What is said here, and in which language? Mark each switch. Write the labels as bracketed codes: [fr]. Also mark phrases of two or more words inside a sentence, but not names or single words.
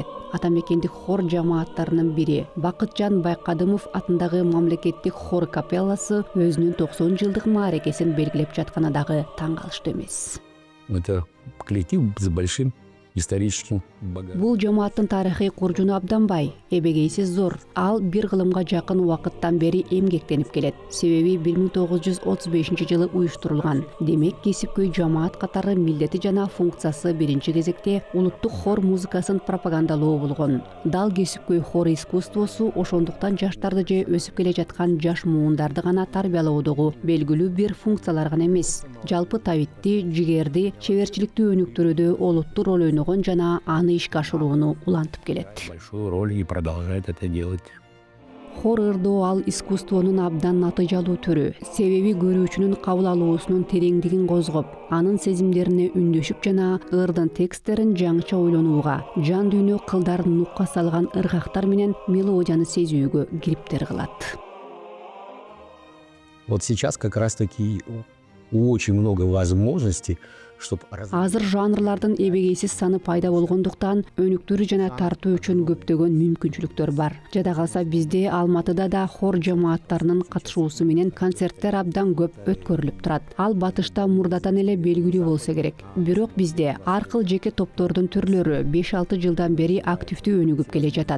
[ky] Атамекендик хор жамааттарынын бири Бакытжан Байкадымов атындагы мамлекеттик хор капелласы өзүнүн 90 жылдык мааракесин белгилеп жатканы дагы таң калыштуу эмес. [ru] Это коллектив с большим историческим багажом. [ky] Бул жамааттын тарыхый куржуну абдан бай, эбегейси зор. Ал бир кылымга жакын убакыттан бери эмгектенип келет. Себеби 1935 уюштурулган. Демек, кесипкөй жамаат катары милдети жана функциясы биринчи кезекте улуттук хор музыкасын пропагандалоо болгон. Дал кесипкөй хор искусствосу ошондуктан жаштарды же өсүп келе жаткан жаш муундарды гана тарбиялоодогу белгилүү бир функциялар гана эмес. Жалпы табитти, жигерди, чеберчиликтүү өнүктүрүүдө олуттуу роль ойногон жана аны ишке ашырууну улантып келет. [ru] Большую роль и продолжает это делать. [ky] Хор ырдоо ал искусствонун абдан натыйжалуу түрү. Себеби көрүүчүнүн кабыл алуусунун тереңдигин козгоп, анын сезимдерине үндөшүп жана ырдын тексттерин жаңыча ойлонууга, жан дүйнө кылдарын нукка салган ыргактар менен мелодияны сезүүгө кириптер кылат. [ru] Вот сейчас как раз-таки очень много возможностей, чтобы [ky] Азыр жанрлардын эбегейсиз саны пайда болгондуктан өнүктүрүү жана тартуу үчүн көптөгөн мүмкүнчүлүктөр бар. Жада калса бизде Алматыда да хор жамааттарынын катышуусу менен концерттер абдан көп өткөрүлүп турат. Ал батышта мурдатан эле белгилүү болсо керек. Бирок бизде ар кыл жеке топтордун түрлөрү 5-6 жылдан бери активдүү өнүгүп келе жатат.